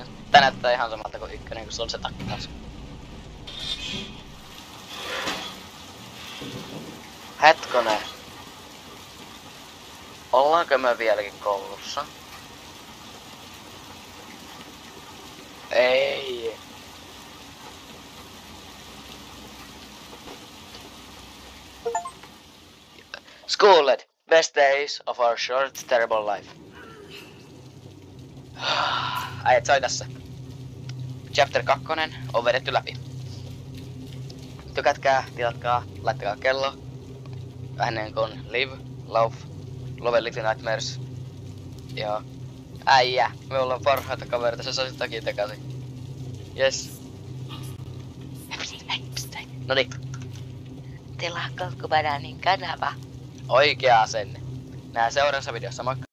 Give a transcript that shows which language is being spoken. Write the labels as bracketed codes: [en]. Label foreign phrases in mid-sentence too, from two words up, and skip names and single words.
[fi] Tää näyttää ihan samalta kuin ykkönen, kun se on se takki taas. Hetkonen. Ollaanko me vieläkin koulussa? Ei. [en] Schooled. Best days of our short, terrible life. [fi] Äijät sai tässä. Chapter 2 on vedetty läpi. Tykätkää, tilatkaa, laittakaa kello. Vähän kuin [en] live, love little nightmares. [fi] Joo. Äijä, me ollaan parhaita kavereita, sä saisit takia takaisin. Yes. Noniin. Tilaa Koukku Bananin kanava. Oikea asenne. Nää seuraavassa videossa, moikka!